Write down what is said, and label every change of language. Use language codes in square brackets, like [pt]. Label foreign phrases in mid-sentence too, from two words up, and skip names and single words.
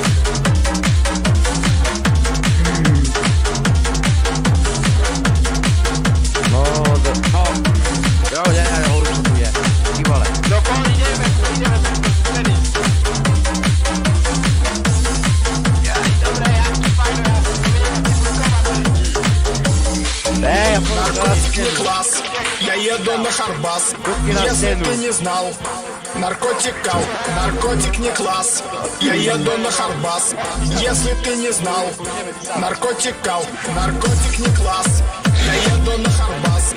[sk] No, jo, už to tu je. Ty vole. No ideme tenis. Jaj, dobre, jaký fajno, ja som Ja pôjdem na [ru] Наркотик класс, я еду на Харбас. Если ты не знал, наркотик кал, наркотик не класс. Я еду на Харбас. Если ты не знал, наркотик кал, наркотик не класс. Я еду на Харбас.